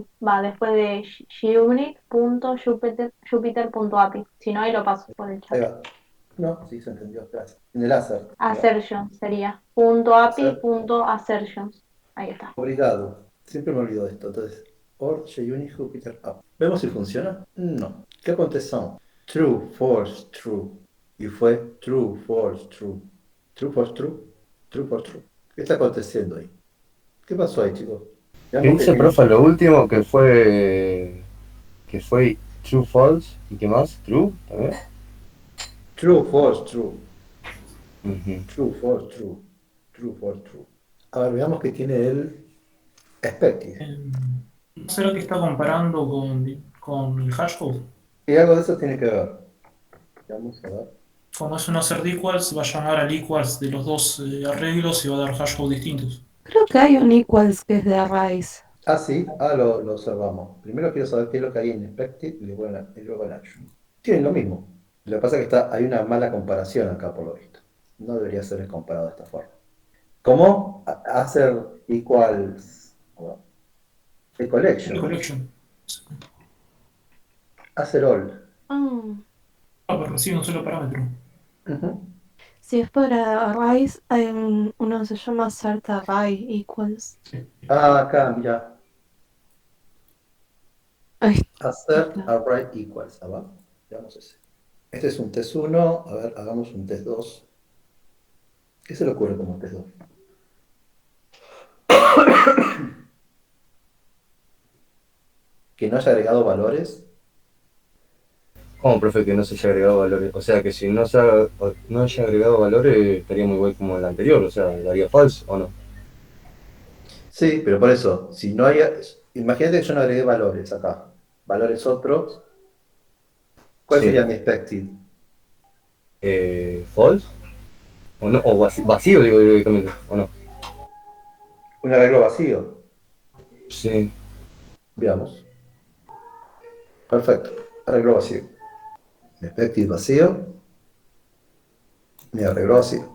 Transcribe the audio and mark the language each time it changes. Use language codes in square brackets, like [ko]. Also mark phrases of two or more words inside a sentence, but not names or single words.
[es] Va, después de Unit.Jupyter.api. Si no, ahí lo paso por el Ahí chat. va. No, sí se entendió. Gracias. En el hacer. Assertions sería. .api.assertions. Ahí está. Obrigado. Siempre me olvido de esto. Entonces, or JUnit Jupyter App. ¿Vemos si funciona? No. ¿Qué contestamos? [en] True, false, true. [es] Y fue [en] true, false, true. True, false, true. True, false, true. [es] ¿Qué está aconteciendo ahí? ¿Qué pasó ahí, chicos? ¿Qué dice, profe, lo último que fue [en] true, false [es] y qué más? True también. [en] True, false, true. Ujú. True, false, true. True, false, true. [es] A ver, veamos qué tiene el expected. ¿No será que está comparando con el hashcode? Y algo de eso tiene que ver. Vamos a ver. Como es un [en] assert equals, [es] va a llamar al equals de los dos arreglos y va a dar hashcode distintos. Creo que hay un equals que es de arrays. Ah, sí, lo observamos. Primero quiero saber qué es lo que hay en expected y luego en action. Tienen lo mismo. Lo que pasa es que hay una mala comparación acá por lo visto. No debería ser comparado de esta forma. ¿Cómo? Hacer equals el collection. Hacer all. Pero recibe un solo parámetro. Si es para arrays, hay uno que se llama [en] assert array equals. [es] Ah, acá, mira. Ahí [en] Assert array equals. [es] Abajo. Veamos ese. Este es un test 1. A ver, hagamos un test 2. ¿Qué se le ocurre como test 2? Que no haya agregado valores. ¿Cómo, profe, que no se haya agregado valores? O sea, que si no haya agregado valores estaría muy igual como el anterior, o sea, daría false o no. Sí, pero por eso, si no hay... Imagínate que yo no agregué valores acá. Valores otros. ¿Cuál sería mi expected? ¿False? ¿O no? ¿O vacío, digo directamente? ¿O no? Un arreglo vacío. Sí. Veamos. Perfecto. Arreglo vacío. Mi expected vacío. Mi arreglo vacío.